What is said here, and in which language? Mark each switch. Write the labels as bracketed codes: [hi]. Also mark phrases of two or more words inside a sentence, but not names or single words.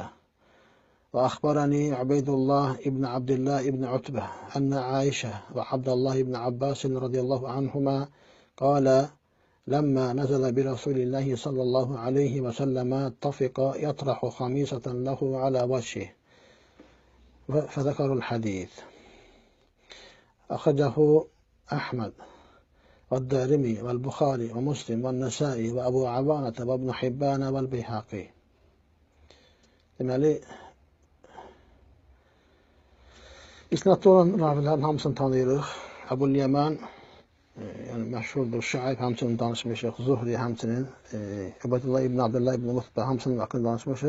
[ar] وأخبرني عبيد الله ابن عبد الله ابن عتبة أن عائشة وعبد الله بن عباس رضي الله عنهما قال لما نزل برسول الله صلى الله عليه وسلم طفق يطرح خميصة له على وجهه فذكروا الحديث. أخرجه أحمد والدارمي والبخاري ومسلم والنسائي وأبو عوانة وابن حبان والبيهقي. [az] Deməli, isnadda olan ravilərin hamısını tanıyırıq. Əbul Yaman, yəni məşhurdur. Şuayb hamısını danışmışıq. Zuhri hamısının, Ubeydullah ibn Abdullah ibn Mutbə hamısının haqqında danışmışıq.